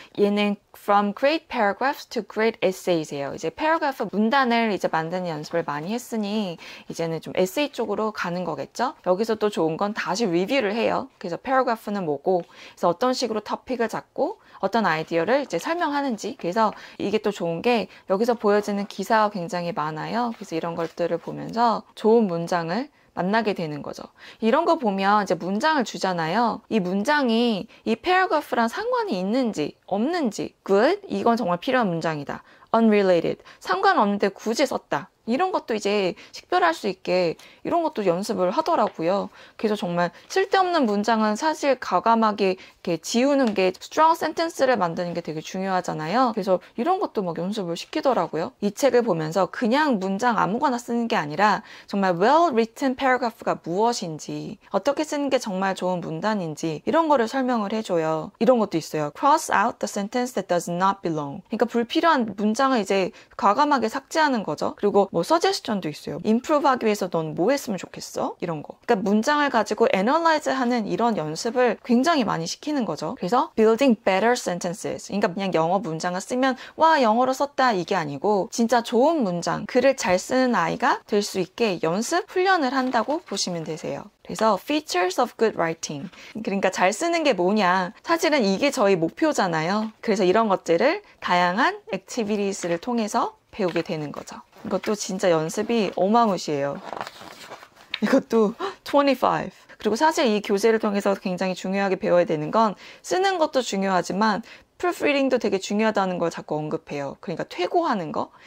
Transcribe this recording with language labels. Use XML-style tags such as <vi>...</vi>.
<ko>얘는 From Great Paragraphs to Great Essays예요. 이제 paragraph 문단을 이제 만드는 연습을 많이 했으니 이제는 좀 에세이 쪽으로 가는 거겠죠? 여기서 또 좋은 건 다시 리뷰를 해요. 그래서 paragraph는 뭐고, 그래서 어떤 식으로 토픽을 잡고 어떤 아이디어를 이제 설명하는지. 그래서 이게 또 좋은 게 여기서 보여지는 기사가 굉장히 많아요. 그래서 이런 것들을 보면서 좋은 문장을 만나게 되는 거죠. 이런 거 보면 이제 문장을 주잖아요. 이 문장이 이 paragraph랑 상관이 있는지 없는지 good, 이건 정말 필요한 문장이다. unrelated, 상관없는데 굳이 썼다. 이런 것도 이제 식별할 수 있게 이런 것도 연습을 하더라고요. 그래서 정말 쓸데없는 문장은 사실 과감하게 이렇게 지우는 게</ko> <en>strong sentence</en> <ko>를 만드는 게 되게 중요하잖아요. 그래서 이런 것도 막 연습을 시키더라고요. 이 책을 보면서 그냥 문장 아무거나 쓰는 게 아니라 정말</ko> <en>well written paragraph</en> <ko>가 무엇인지, 어떻게 쓰는 게 정말 좋은 문단인지 이런 거를 설명을 해줘요. 이런 것도 있어요.</ko> <en>cross out the sentence that does not belong.</en> <ko>그러니까 불필요한 문장을 이제 과감하게 삭제하는 거죠. 그리고 뭐 서제스션도 있어요.</ko> <en>improve</en> <ko>하기 위해서 넌 뭐 했으면 좋겠어? 이런 거. 그러니까 문장을 가지고 analyze 하는 이런 연습을 굉장히 많이 시키는 거죠.</ko> <en>그래서 building better sentences.</en> <ko>그러니까 그냥 영어 문장을 쓰면 와 영어로 썼다 이게 아니고 진짜 좋은 문장, 글을 잘 쓰는 아이가 될 수 있게 연습, 훈련을 한다고 보시면 되세요.</ko> <en>그래서 features of good writing.</en> <ko>그러니까 잘 쓰는 게 뭐냐. 사실은 이게 저희 목표잖아요. 그래서 이런 것들을 다양한 액티비티스를 통해서 배우게 되는 거죠. 이것도 진짜 연습이 어마무시해요. 이것도 25. 그리고 사실 이 교재를 통해서 굉장히 중요하게 배워야 되는 건 쓰는 것도 중요하지만 proofreading도 되게 중요하다는 걸 자꾸 언급해요. 그러니까 퇴고하는 거.</ko>